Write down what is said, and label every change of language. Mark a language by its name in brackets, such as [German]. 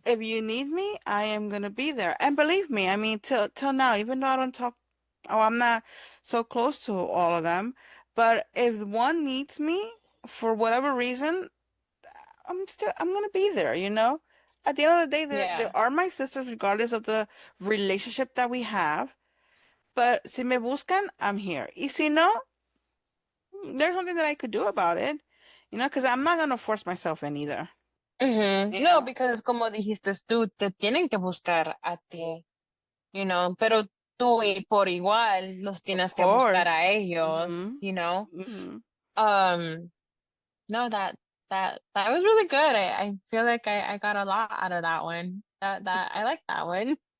[English] if you need me, I am gonna be there. And believe me, I mean till now, even though I don't talk I'm not so close to all of them, but if one needs me for whatever reason, I'm gonna be there. At the end of the day, Yeah. there are my sisters regardless of the relationship that we have. But [Spanish] si me buscan, [English] I'm here. [Spanish] Y si no, [English] there's nothing that I could do about it. Because I'm not gonna force myself in either. Hmm. You [Spanish] No, [English] know? [Spanish] because como dijiste tú, te tienen que buscar a ti, pero tú y por igual los [English] Of [Spanish] tienes que buscar [English] course. [Spanish] a ellos, Mm-hmm. Mm-hmm. [English] Um, no, that was really good. I feel like I got a lot out of that one. That I like that one.